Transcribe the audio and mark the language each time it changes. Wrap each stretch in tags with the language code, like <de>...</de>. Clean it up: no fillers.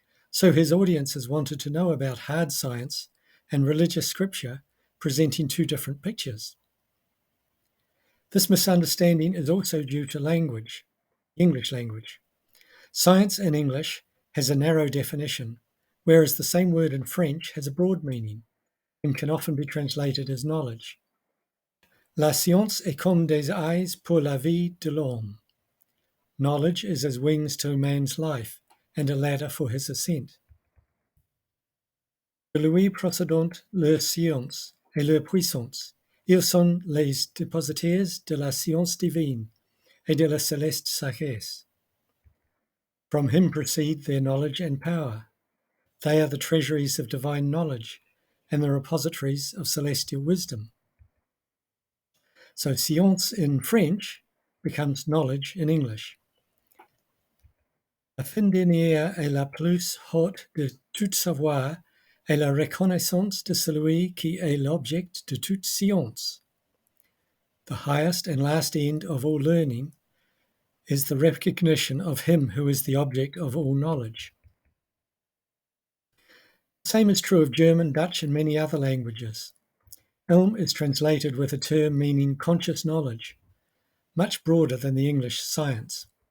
<en>So his audiences wanted to know about hard science and religious scripture presenting two different pictures. This misunderstanding is also due to language, English language. Science in English has a narrow definition, whereas the same word in French has a broad meaning and can often be translated as knowledge.</en> <fr>La science est comme des ailes pour la vie de l'homme.</fr> <en>Knowledge is as wings to man's life and a ladder for his ascent.</en> <fr>De lui procèdent leur science et leur puissance. Ils sont les dépositaires de la science divine et de la céleste sagesse.</fr> <en>From him proceed their knowledge and power. They are the treasuries of divine knowledge and the repositories of celestial wisdom. So science in French becomes knowledge in English.</en> <fr>La fin dernière est la plus haute de tout savoir et la reconnaissance de celui qui est l'objet de toute science.</fr> <en>The highest and last end of all learning is the recognition of him who is the object of all knowledge. The same is true of German, Dutch, and many other languages. Ilm is translated with a term meaning conscious knowledge, much broader than the English science.</en>